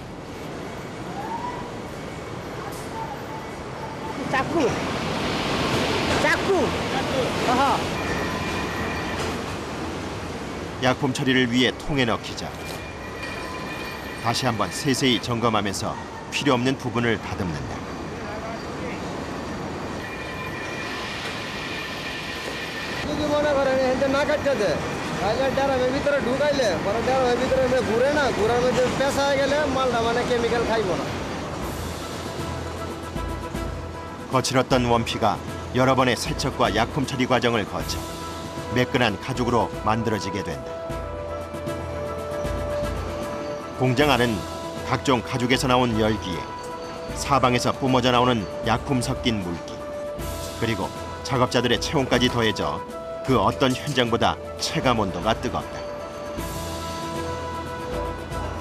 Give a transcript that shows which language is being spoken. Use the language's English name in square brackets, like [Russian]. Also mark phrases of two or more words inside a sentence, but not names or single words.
[Hindi] चाकू चाकू 아하. [Korean] 약품 처리를 위해 통에 넣기자 다시 한번 세세히 점검하면서 필요 없는 부분을 다듬는다. [Bangla] কি মনে করেন এতে না কাটতে দে আগে ড্রামের ভিতরে ঢুকাইলে পরে ড্রামের ভিতরে ঘুরে না ঘুরার মধ্যে পেঁচা হয়ে গেলে মালটা মানে কেমিক্যাল খাইব না. [Korean] 거칠었던 원피가 여러 번의 세척과 약품 처리 과정을 거쳐 매끈한 가죽으로 만들어지게 된다. 공장 안은 각종 가죽에서 나온 열기에 사방에서 뿜어져 나오는 약품 섞인 물기 그리고 작업자들의 체온까지 더해져 그 어떤 현장보다 체감 온도가 뜨겁다.